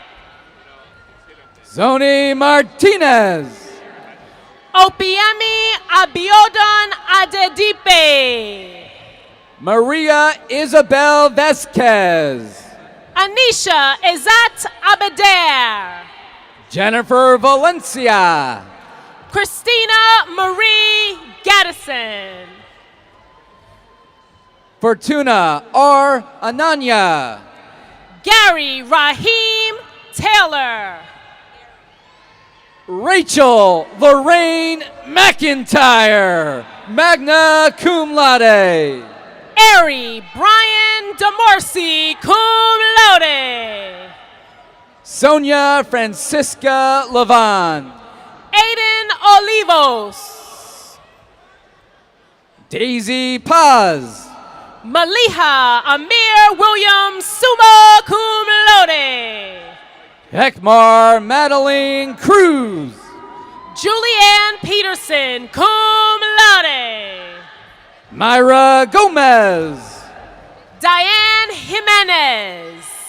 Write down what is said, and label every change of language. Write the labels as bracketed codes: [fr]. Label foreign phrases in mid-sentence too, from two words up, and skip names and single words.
[en] Zoni Martinez. Opiemi Abiodun Adedipe. Maria Isabel Vasquez. Anisha Izat Abeder. Jennifer Valencia. Christina Marie Gaddison. Fortuna R. Ananya. Gary Raheem Taylor. Rachel Lorraine McIntyre, [la] magna cum laude. [en] Ari Brian DeMorsi, [la] cum laude. [en] Sonia Francisca Levan. Aiden Olivos. Daisy Paz. Maliha Amir Williams, [la] summa cum laude. [en] Hekmar Madeline Cruz. Julianne Peterson, [la] cum laude. [en] Myra Gomez. Diane Jimenez.